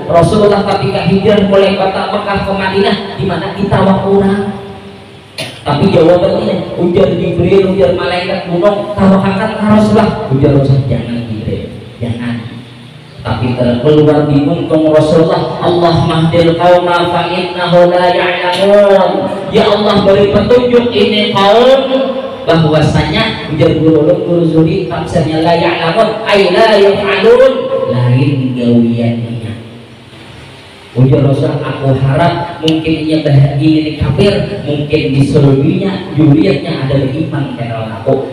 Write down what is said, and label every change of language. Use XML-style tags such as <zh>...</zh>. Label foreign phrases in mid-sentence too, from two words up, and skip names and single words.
<bjn>Rasulullah ketika hijrah mulai kota Mekah ke Madinah, di mana kita kurang. Tapi jawabannya ujar Jibril, ujar malaikat gunung, tawakalkan Rasulullah. Ujar Rasul, jangan Jibril, jangan. Tapi keluar di muntung Rasulullah,</bjn> <ar>الله اهد القوم فإنه لا يعلمون.</ar> <bjn>Ya Allah beri petunjuk ini kaum bahwasanya ujar guru Zuri tafsirnya</bjn> <ar>لا يعلمون أي لا يفعلون,</ar> <bjn>lain gawiannya. Ujar Rasul, aku harap mungkin ia ini kafir, mungkin di seluruhnya juriatnya ada iman karena aku.</bjn>